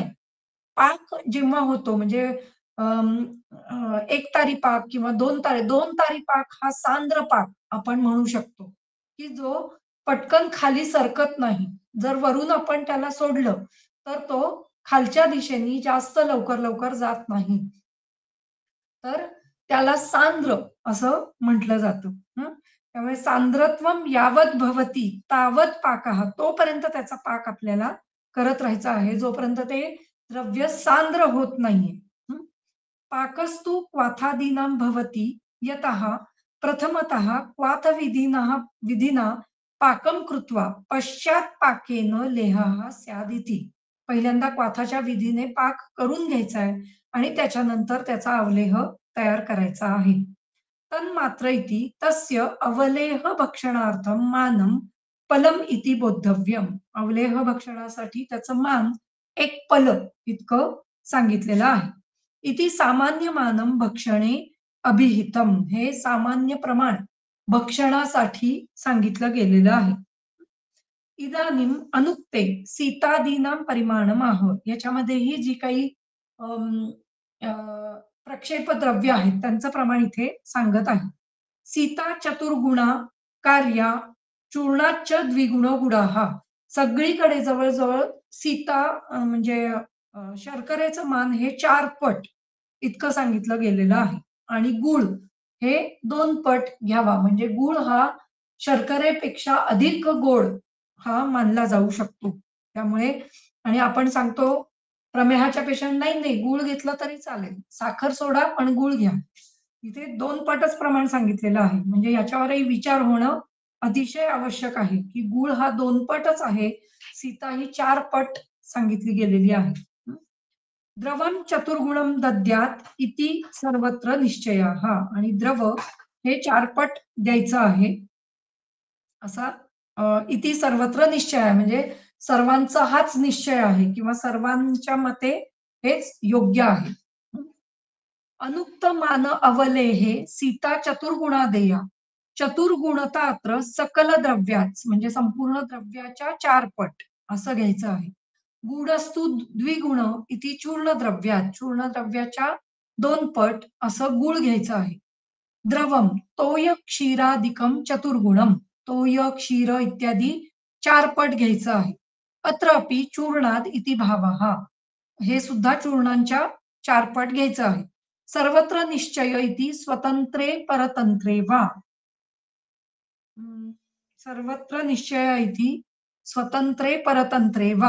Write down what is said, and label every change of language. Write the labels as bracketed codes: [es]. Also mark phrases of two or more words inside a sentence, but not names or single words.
[mr] पाक जेव्हा होतो म्हणजे अं, 1 तारी पाक किंवा 2 तारी पाक हा सांद्र पाक आपण म्हणू शकतो, की जो पटकन खाली सरकत नाही. जर वरून आपण त्याला सोडलं, तर तो खालच्या दिशेने जास्त लवकर जात नाही. तर त्याला सांद्र असं म्हटलं जातं. [sa] हं. त्यामुळे सांद्रत्वम यावत भवती तावत पाकः, [mr] तोपर्यंत त्याचा पाक आपल्याला करत राहायचा आहे, जोपर्यंत ते द्रव्य सांद्र होत नाहीये. हं. [sa] पाकस्तु क्वाथादीनां भवति यतः प्रथमतः क्वाथविधिनः विधिना पाकं कृत्वा पश्चात् पाकेन लेहः स्यादिति. [mr] पहिल्यांदा क्वाथाच्या विधीने पाक करून घ्यायचा आहे आणि त्याच्यानंतर त्याचा अवलेह तयार करायचा आहे. [sa] तन्मात्र इति तस्य अवलेह भक्षणार्थं मानं पलम इति बोद्धव्यम. [mr] अवलेह भक्षणासाठी त्याचं मान एक पल इतकं सांगितलेलं आहे. [sa] इति सामान्य मानं भक्षणे अभिहितम. [mr] हे सामान्य प्रमाण भक्षणासाठी सांगितलं गेलेलं आहे. [sa] इदानीम अनुक्ते सीतादीनां परिमाणम आह. [mr] याच्यामध्येही जी काही अम, अ, प्रक्षेप द्रव्य आहेत त्यांचं प्रमाण इथे सांगत आहे. [sa] सीता चतुर्गुणा कार्या चूर्णाच्च द्विगुण गुणाहा. [mr] सगळीकडे जवळ-जवळ सीता म्हणजे शर्करेचं मान हे 4 पट इतकं सांगितलं गेलेलं आहे आणि गूळ हे 2 पट घ्यावा. म्हणजे गूळ हा शर्करेपेक्षा अधिक गोड हा मानला जाऊ शकतो. त्यामुळे आणि आपण सांगतो प्रमेहाच्या पेशंट नाही, नाही गूळ घेतला तरी चालेल. साखर सोडा पण गूळ घ्या. इथे 2 पटच प्रमाण सांगितलेलं आहे. म्हणजे याच्यावरही विचार होणं अतिशय आवश्यक आहे, की गूळ हा 2 पटच आहे. सीता ही 4 पट सांगितली गेलेली आहे. हं. [sa] द्रवं चतुर्गुणं दद्यात् इति सर्वत्र निश्चयः. [mr] आणि द्रव हे 4 पट द्यायचं आहे. असा [sa] इति सर्वत्र निश्चय [mr] आहे. म्हणजे सर्वांचा हाच निश्चय आहे किंवा सर्वांच्या मते हेच योग्य आहे. [sa] अनुक्त मान अवलेहे सीता चतुर्गुणादेया. चतुर्गुणता अत्र सकल द्रव्याच [mr] म्हणजे संपूर्ण द्रव्याच्या 4 पट असं घ्यायचं आहे. [sa] गूढस्तु द्विगुण इति चूर्ण द्रव्यात. [mr] चूर्ण द्रव्याच्या 2 पट असं गूळ घ्यायचं आहे. [sa] द्रवम तोय क्षीरादिकम चतुर्गुणम. [mr] तोय क्षीर इत्यादी 4 पट घ्यायचं आहे. [sa] अत्र अपि चूर्णाद इति भावः. [mr] हे सुद्धा चूर्णांच्या 4 पट घ्यायचं आहे. [sa] सर्वत्र निश्चय इति स्वतंत्रे परतंत्रे वा. सर्वत्र निश्चय इति स्वतंत्रे परतंत्रे वा.